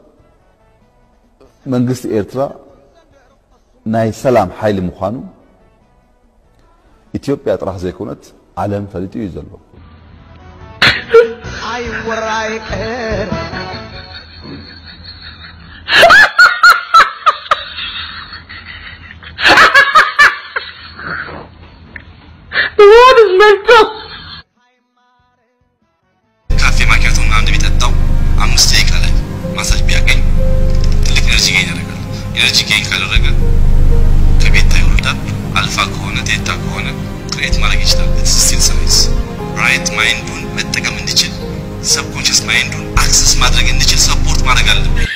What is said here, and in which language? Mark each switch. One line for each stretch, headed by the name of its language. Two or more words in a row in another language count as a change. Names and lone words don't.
Tigrinya: መንግስት ኤርትራ ናይ ሰላም ኃይል ምዃኑ ኢትዮጵያ ጥራሕ ዘይኮነት ዓለም ፈሊጡ ይዘሎ አይ ወራይ ቀር
English: What is meant to?
Amharic: ካፌ ማኪያቶ አንድ ቢጠጣው 5 ደቂቃ ላይ ማሳጅ ቢያገኝ ትልቅ
English: energy gain
Amharic: ያደርጋል።
English: energy gain
Amharic: ካደረገ ከቤታ ይወርዳል። አልፋ ከሆነ ቴታ ከሆነ ክሬት ማድረግ ይችላል።
English: it's still science።
Amharic: ራይት ማይንዱን መጠቀም እንዲችል ሰብኮንሺየስ ማይንዱን አክሰስ ማድረግ እንዲችል ሰፖርት ማድረግ አለበት።